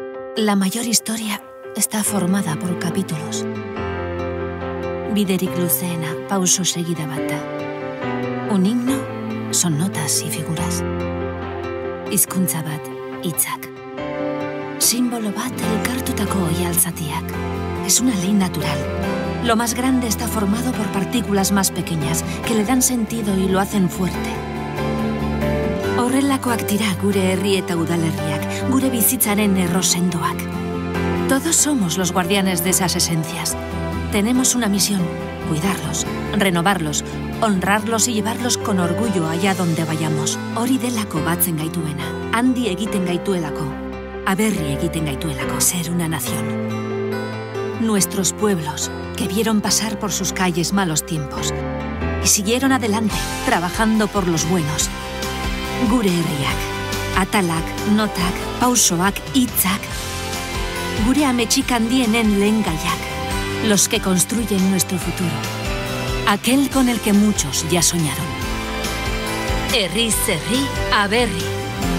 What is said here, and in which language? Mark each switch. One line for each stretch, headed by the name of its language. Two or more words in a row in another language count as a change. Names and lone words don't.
Spanish: La mayor historia está formada por capítulos.
Basque: Biderik luzeena, pauso segida bat da.
Spanish: Un himno son notas y figuras.
Basque: Hizkuntza bat, hitzak. Símbolo bat elkartutako oihaltzatiak.
Spanish: Es una ley natural. Lo más grande está formado por partículas más pequeñas que le dan sentido y lo hacen fuerte.
Basque: Horrelakoak dira gure herri eta udalerriak, gure bizitzaren errosendoak.
Spanish: Todos somos los guardianes de esas esencias. Tenemos una misión: cuidarlos, renovarlos, honrarlos y llevarlos con orgullo allá donde vayamos.
Basque: Hori delako batzen gaituena, handi egiten gaituelako, aberri egiten gaituelako,
Spanish: ser una nación. Nuestros pueblos, que vieron pasar por sus calles malos tiempos y siguieron adelante, trabajando por los buenos.
Basque: Gure herriak, atalak, notak, pausoak, hitzak. Gure ametsik handienen lehengaiak,
Spanish: los que construyen nuestro futuro. Aquel con el que muchos ya soñaron.
Basque: Herriz herri, aberri.